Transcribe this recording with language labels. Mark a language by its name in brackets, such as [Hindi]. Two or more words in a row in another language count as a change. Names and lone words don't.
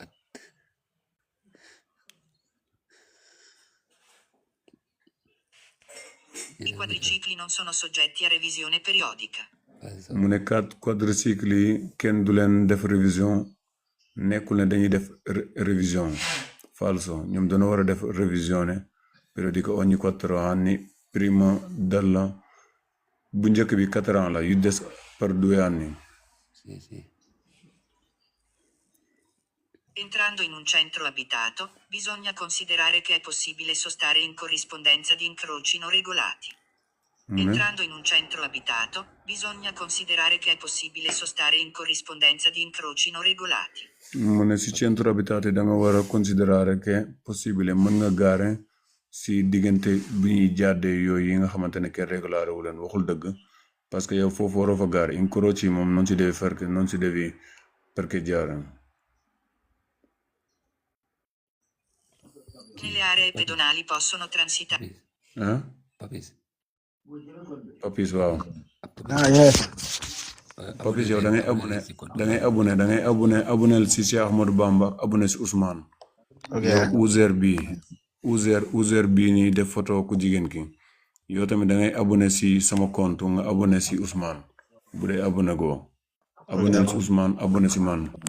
[Italian] I quadricicli non sono soggetti a revisione periodica. [Wolof] mu ne quadricycle yi kenn du leen def révision nekkul ne dañuy def révision falso ñoom dañoo war a def [Italian] révisione periodica ogni 4 anni prima dalla [Wolof] bu njëkk bi 4 ans la yu des par 2 anni. [Italian] Sì. Entrando in un centro abitato, bisogna considerare che è possibile sostare in corrispondenza di incroci non regolati. Entrando in un centro abitato, bisogna considerare che è possibile sostare in corrispondenza di incroci non regolati. [Wolof] mu ne si [Italian] centro abitato [Wolof] da nga war a [Italian] considerare che è possibile [Wolof] mën nga gaare si diggante bi ñuy jàddee yooyu yi nga xamante ne kenn régulare wu leen waxul dëgg parce que yow foofu waroo fa gaare incroci moom [Italian] non si devi parcheggiare. Nelle aree pedonali possono transitare. [Wolof] Papis waaw. yes. Papis yow da ngay abonné si Cheikh Ahmadou Bamba abonné si Ousmane. ok yow Ouzer bii nii def photo ku jigéen ki yow tamit da ngay abonné si sama compte nga abonné si Ousmane bu dee abonné goo abonné si Ousmane abonné si man.